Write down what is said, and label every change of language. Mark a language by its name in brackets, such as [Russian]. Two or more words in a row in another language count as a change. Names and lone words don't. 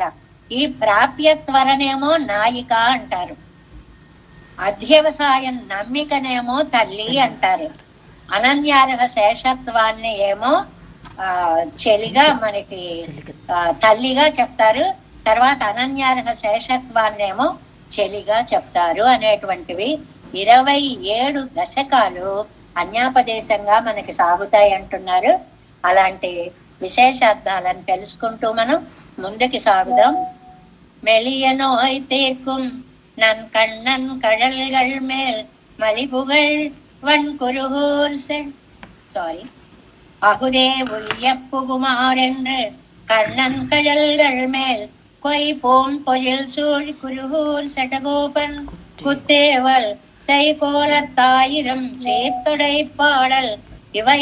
[Telugu] ఈ ప్రాప్యత్వరనేమో నాయిక అంటారు, అధ్యవసాయం నమ్మికనేమో తల్లి అంటారు, అనన్యార్హ శేషత్వాన్ని ఏమో చెలిగా మనకి తల్లిగా చెప్తారు, తర్వాత అనన్యార్హ శేషత్వాన్నేమో చెలిగా చెప్తారు అనేటువంటివి 27 దశకాలు అన్యాపదేశంగా మనకి సాగుతాయి అంటున్నారు. అలాంటి విశేషార్థాలను తెలుసుకుంటూ మనం ముందుకి సాగుదాం. [Tamil] மெலியனோய் தீர்க்கும் நன் கண்ணன் கழல்கள் மேல் மலிபுகழ் வன்குருகூர் சாரி அகுதே உய்யப்புகுமாரென்று கண்ணன் கழல்கள் மேல் கொய் போம் பொழில் சூழ் குருகூர் சடகோபன் குத்தேவல் செய்கோலத்தாயிரம் சேத்தொடை பாடல் இவை